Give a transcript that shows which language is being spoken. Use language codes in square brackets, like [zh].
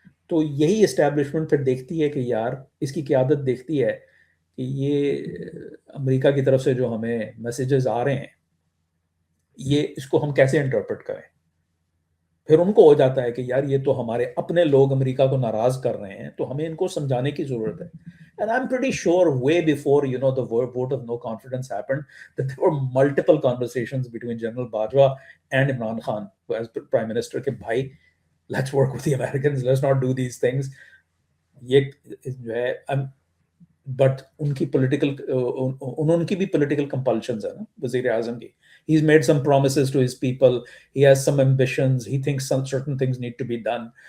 [ur] تو یہی اسٹیبلشمنٹ پھر دیکھتی ہے کہ یار اس کی قیادت دیکھتی ہے کہ یہ امریکہ کی طرف سے جو ہمیں میسیجز آ رہے ہیں یہ اس کو ہم کیسے انٹرپریٹ کریں. پھر ان کو ہو جاتا ہے کہ یار یہ تو ہمارے اپنے لوگ امریکہ کو ناراض کر رہے ہیں تو ہمیں ان کو سمجھانے کی ضرورت ہے. [en] And I'm pretty sure way before, the vote of no confidence happened, that there were multiple conversations between General Bajwa and Imran Khan as Prime Minister [ur] کہ بھائی [en] let's work with the Americans, let's not do these things. [ur] یہ جو ہے but in کی ان کی بھی political compulsions ہیں نا وزیر اعظم کی. [en] He's made some promises to his people. He has some ambitions. He thinks some certain things need to be done.